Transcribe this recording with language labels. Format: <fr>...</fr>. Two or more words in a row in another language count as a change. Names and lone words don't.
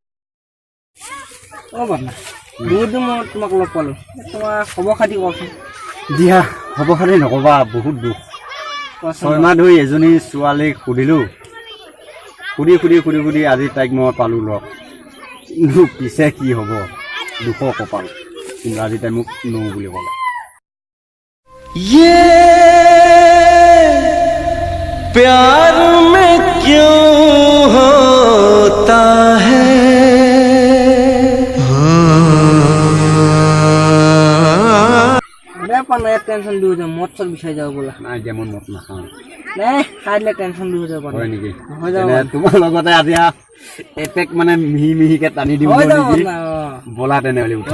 <as>বহুত দিন মই তোমাক লগ পালোঁ তোমাৰ খবৰ খাতি কওকচোন দিয়া খবৰ খাতি নক'বা বহুত দুখ 6 মাহ ধৰি এজনী ছোৱালীক সুধিলোঁ সুধি আজি তাইক মই পালোঁ লগ কিন্তু পিছে কি হ'ব দুখৰ কপাল কিন্তু আজি তাই মোক নৌ বুলি ক'লে</as> <hi>प्यार में क्यों होता है</hi> <as>টেনশন দূৰ যাওঁ মদ চদ বিচাৰি যাওঁ বোলা নাই যেমন মত নাখাওঁ নাই খাই দিলে টেনশন দূৰ যাব হয় নেকি হৈ যাব তোমাৰ লগতে আজি এপেক মানে মিহিকে টানি দিম নেকি ব'লা তেনেহ'লে উঠা</as>